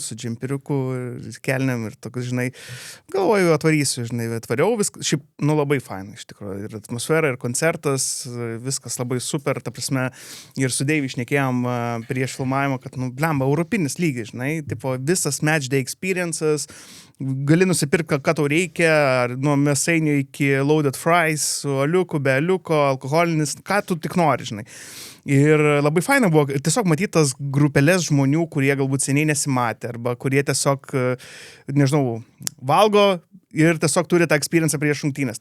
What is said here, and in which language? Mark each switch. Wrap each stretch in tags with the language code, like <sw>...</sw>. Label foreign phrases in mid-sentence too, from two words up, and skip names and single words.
<lt>su džempiriuku, kelnėm ir tokius, žinai, galvoju, atvarysiu, žinai, atvariau, viskas, šiaip, labai fainai, iš tikrųjų, ir atmosfera, ir koncertas, viskas labai super, ta prasme, ir su Deivi šnekėjom prieš filmavimą, kad, blemba, europinis lygis, žinai, tipo, visas</lt> <en>match day experiences,</en> <lt>gali nusipirkti, ką tau reikia, nuo mėsainio iki</lt> <en>loaded fries,</en> <lt>su aliuku, be aliuko, alkoholinis, ką tu tik nori, žinai. Ir labai faina buvo tiesiog matyti tas grupelės žmonių, kurie galbūt seniai nesimatė, arba kurie tiesiog, nežinau, valgo ir tiesiog turi tą experience prieš rungtynes.</lt>